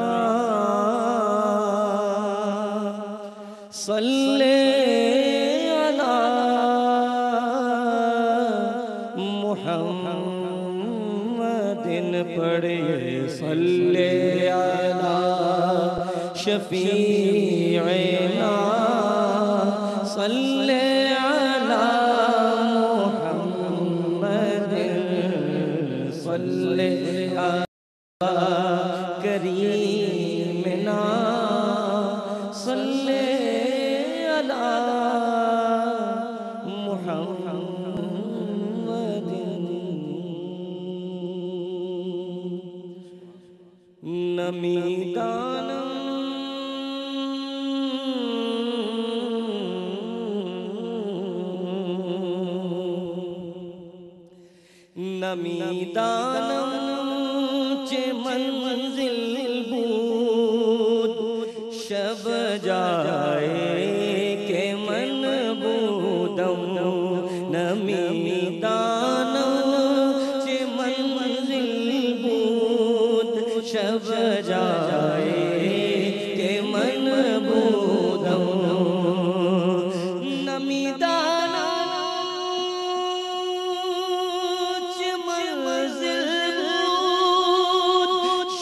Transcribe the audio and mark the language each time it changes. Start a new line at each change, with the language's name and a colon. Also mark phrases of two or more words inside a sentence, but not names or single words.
Arabic: صلی علی محمد پڑھے صلی علی شفیعنا صلی علی محمد صلی علی کریمنا صلی علی محمد نمیدانم
Persian: نمیدانم چه منزل بود شب جائے کہ من بودم نمیدانم چه منزل بود شب جائے کہ من بودم نمیدانم چه منزل بود